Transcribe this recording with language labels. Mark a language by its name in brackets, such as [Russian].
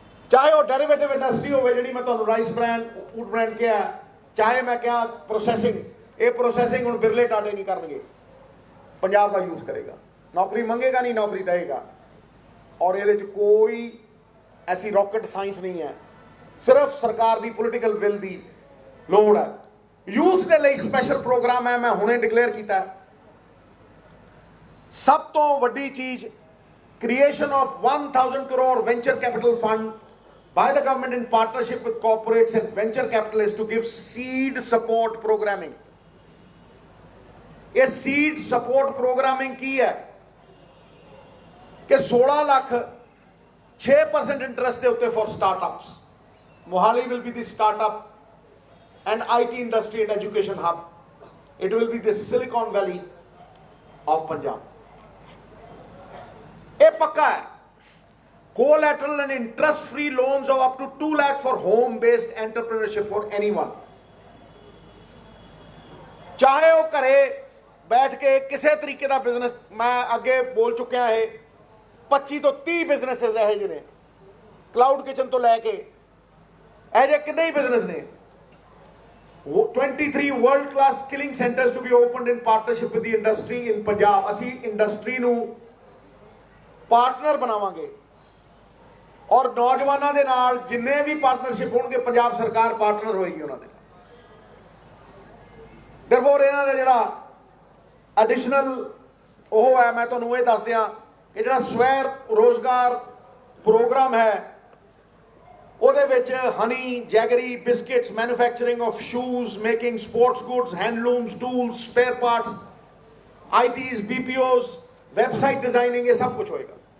[Punjabi] ਚਾਹੇ ਉਹ derivative industry ਹੋਵੇ ਜਿਹੜੀ ਮੈਂ ਤੁਹਾਨੂੰ ਰਾਈਸ ਬ੍ਰਾਂਡ, ਫੂਡ ਬ੍ਰਾਂਡ ਕਿਹਾ, ਚਾਹੇ ਮੈਂ ਕਿਹਾ ਪ੍ਰੋਸੈਸਿੰਗ, ਇਹ ਪ੍ਰੋਸੈਸਿੰਗ ਹੁਣ ਬਿਰਲੇ ਟਾਟੇ ਨਹੀਂ ਕਰਨਗੇ, ਪੰਜਾਬ ਦਾ ਯੂਥ ਕਰੇਗਾ। ਨੌਕਰੀ ਮੰਗੇਗਾ ਨਹੀਂ, ਨੌਕਰੀ ਦੇਗਾ। ਔਰ ਇਹਦੇ 'ਚ ਕੋਈ ਐਸੀ ਰੌਕਟ ਸਾਇੰਸ ਨਹੀਂ ਹੈ, ਸਿਰਫ ਸਰਕਾਰ ਦੀ ਪੋਲੀਟੀਕਲ ਵਿਲ ਦੀ ਲੋੜ ਹੈ। ਯੂਥ ਦੇ ਲਈ ਸਪੈਸ਼ਲ ਪ੍ਰੋਗਰਾਮ ਹੈ, ਮੈਂ ਹੁਣੇ ਡਿਕਲੇਅਰ ਕੀਤਾ ਹੈ। ਸਭ ਤੋਂ ਵੱਡੀ ਚੀਜ਼, [English] creation of 1000 crore venture capital fund by the government in partnership with corporates and venture capitalists to give seed support programming. [Punjabi] ਇਹ seed support programming ਕੀ ਹੈ ਕਿ 16 ਲੱਖ 6% ਇੰਟਰਸਟ ਦੇ ਉੱਤੇ [English] for startups. Mohali will be the startup and IT industry and education hub. It will be the Silicon Valley of Punjab. [Punjabi] ਇਹ ਪੱਕਾ ਹੈ। [English] Collateral and interest-free loans of up to 2 lakh for home-based entrepreneurship for anyone. [Punjabi] ਚਾਹੇ ਉਹ ਘਰੇ ਬੈਠ ਕੇ ਕਿਸੇ ਤਰੀਕੇ ਦਾ business, ਮੈਂ ਅੱਗੇ ਬੋਲ ਚੁੱਕਿਆ ਹੈ, 25 ਤੋਂ 30 ਬਿਜ਼ਨੈਸਿਸ ਇਹੋ ਜਿਹੇ ਨੇ, ਕਲਾਊਡ ਕਿਚਨ ਤੋਂ ਲੈ ਕੇ ਇਹੋ ਜਿਹੇ ਕਿੰਨੇ ਹੀ ਬਿਜ਼ਨਸ ਨੇ। [English] 23 world class skilling centers to be opened in partnership with the industry in Punjab. [Punjabi] ਅਸੀਂ ਇੰਡਸਟਰੀ ਨੂੰ ਪਾਰਟਨਰ ਬਣਾਵਾਂਗੇ ਔਰ ਨੌਜਵਾਨਾਂ ਦੇ ਨਾਲ ਜਿੰਨੇ ਵੀ ਪਾਰਟਨਰਸ਼ਿਪ ਹੋਣਗੇ, ਪੰਜਾਬ ਸਰਕਾਰ ਪਾਰਟਨਰ ਹੋਏਗੀ ਉਹਨਾਂ ਦੇ ਨਾਲ। Therefore, ਇਹਨਾਂ ਦਾ ਜਿਹੜਾ ਐਡੀਸ਼ਨਲ ਉਹ ਹੈ, ਮੈਂ ਤੁਹਾਨੂੰ ਇਹ ਦੱਸ ਦਿਆਂ ਕਿ ਜਿਹੜਾ ਸਵੈ ਰੋਜ਼ਗਾਰ ਪ੍ਰੋਗਰਾਮ ਹੈ, ਉਹਦੇ ਵਿੱਚ ਹਨੀ, jaggery, biscuits, manufacturing of shoes, making sports goods, handlooms, tools, spare parts, ਆਈਟੀਜ਼, BPOs, website designing, ਇਹ ਸਭ ਕੁਝ ਹੋਏਗਾ।